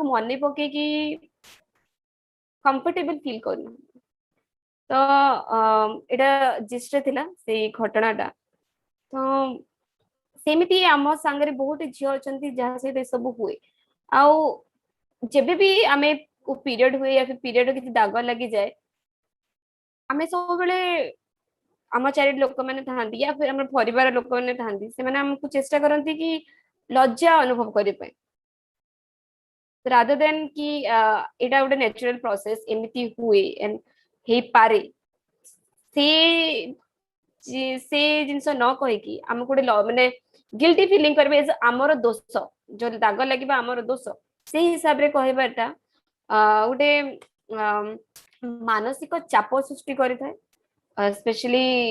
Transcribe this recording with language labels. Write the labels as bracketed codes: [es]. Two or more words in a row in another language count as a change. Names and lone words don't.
[or] ମନେ ପକେଇକି [en] comfortable feel [or] କରୁନାହାନ୍ତି ତ ଏଇଟା ଜିଷ୍ଟରେ ଥିଲା ସେଇ ଘଟଣାଟା ତ ସେମିତି ଆମ ସାଙ୍ଗରେ ବହୁତ ଝିଅ ଅଛନ୍ତି ଯାହା ସହିତ ଏସବୁ ହୁଏ ଆଉ ଯେବେ ବି ଆମେ ପିରିୟଡ ହୁଏ [hi] या फिर [or] ପିରିୟଡ କିଛି ଦାଗ ଲାଗିଯାଏ ଆମେ ସବୁବେଳେ ଆମ ଚାରି ଲୋକମାନେ ଥାଆନ୍ତି [hi] या फिर [or] ଆମର ପରିବାର ଲୋକମାନେ ଥାଆନ୍ତି ସେମାନେ ଆମକୁ ଚେଷ୍ଟା କରନ୍ତି କି ଲଜ୍ଜା ଅନୁଭବ କରିବା ପାଇଁ [en] rather then [or] କି ଏଇଟା ଗୋଟେ [en] natural process [or] ଏମିତି ହୁଏ ହେଇପାରେ ସେ ସେ ଜିନିଷ ନ କହିକି ଆମକୁ ଗୋଟେ ମାନେ [en] guilty feeling [or] କରିବେ ଆମର ଦୋଷ ଯୋଉ ଦାଗ ଲାଗିବା ଆମର ଦୋଷ ସେଇ ହିସାବରେ କହିବାଟା ଗୋଟେ ମାନସିକ ଚାପ ସୃଷ୍ଟି କରିଥାଏ ସ୍ପେଶାଲି